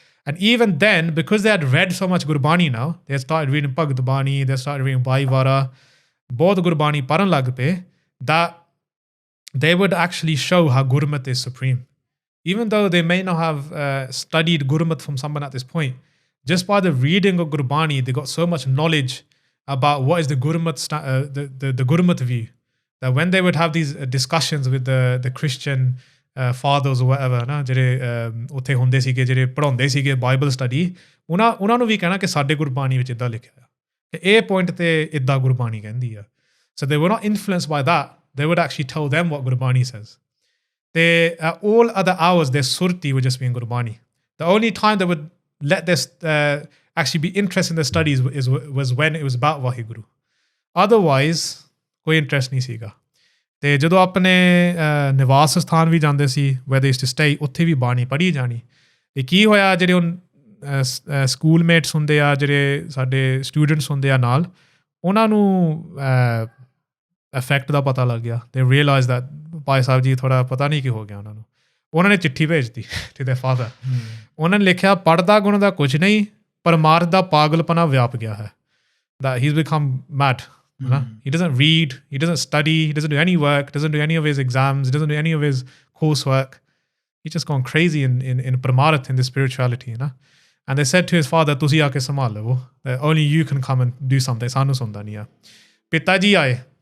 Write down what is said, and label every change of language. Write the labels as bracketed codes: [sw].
[en] And even then, because they had read so much Gurbani now, they started reading Bhagad Bani, they started reading Bhai Vara, both [pa] Gurbani paran lag pe, [en] that they would actually show how Gurmukh is supreme. Even though they may not have studied Gurmukh from someone at this point, just by the reading of Gurbani, they got so much knowledge about what is the Gurmukh, the Gurmukh view. That when they would have these discussions with the Christian fathers or whatever, [pa] ਜਿਹੜੇ ਉੱਥੇ ਹੁੰਦੇ ਸੀਗੇ, ਜਿਹੜੇ ਪੜ੍ਹਾਉਂਦੇ ਸੀਗੇ Bible study, ਉਹਨਾਂ ਨੂੰ ਵੀ ਕਹਿਣਾ ਕਿ ਸਾਡੇ ਗੁਰਬਾਣੀ ਵਿੱਚ ਇੱਦਾਂ ਲਿਖਿਆ ਆ, ਕਿ ਇਹ ਪੁਆਇੰਟ ਤੇ ਇੱਦਾਂ ਗੁਰਬਾਣੀ ਕਹਿੰਦੀ ਆ. [en] So they were not influenced by that. They would actually tell them what Gurbani says. At all other hours, their surti would just be in Gurbani. The only time they would let this actually be interested in the studies was when it was about Vaheguru. [pa] Otherwise ਕੋਈ interest ਨਹੀਂ ਸੀਗਾ। ਤੇ ਜਦੋਂ ਆਪਣੇ ਨਿਵਾਸ ਸਥਾਨ ਵੀ ਜਾਂਦੇ ਸੀ [en] where they used to stay, [pa] ਉੱਥੇ ਵੀ ਬਾਣੀ ਪੜ੍ਹੀ ਜਾਣੀ। ਤੇ ਕੀ ਹੋਇਆ, ਜਿਹੜੇ ਉਹ ਸਕੂਲਮੇਟਸ ਹੁੰਦੇ ਆ, ਜਿਹੜੇ ਸਾਡੇ ਸਟੂਡੈਂਟਸ ਹੁੰਦੇ ਆ ਨਾਲ, ਉਹਨਾਂ ਨੂੰ ਇਫੈਕਟ ਦਾ ਪਤਾ ਲੱਗ ਗਿਆ। ਤੇ [en] realise that [pa] ਭਾਈ ਸਾਹਿਬ ਜੀ ਥੋੜ੍ਹਾ ਪਤਾ ਨਹੀਂ ਕੀ ਹੋ ਗਿਆ ਉਹਨਾਂ ਨੂੰ। ਉਹਨਾਂ ਨੇ ਚਿੱਠੀ ਭੇਜਤੀ [en] To their father. [pa] ਉਹਨਾਂ ਨੇ ਲਿਖਿਆ, ਪੜ੍ਹਦਾ ਗੁਣ ਦਾ ਕੁਝ ਨਹੀਂ, ਪਰਮਾਰਥ ਦਾ ਪਾਗਲਪਨਾ ਵਿਆਪ ਗਿਆ ਹੈ। [en] that he's become mad. He doesn't read, he doesn't study, he doesn't do any work, doesn't do any of his exams, doesn't do any of his coursework. He's just gone crazy in Paramaarth, in the spirituality. And they said to his father, [pa] "Tusi aake sambhal lo, [en] that only you can come and do something. [pa] Sanu sunda nahi hai." Pitaji aaye.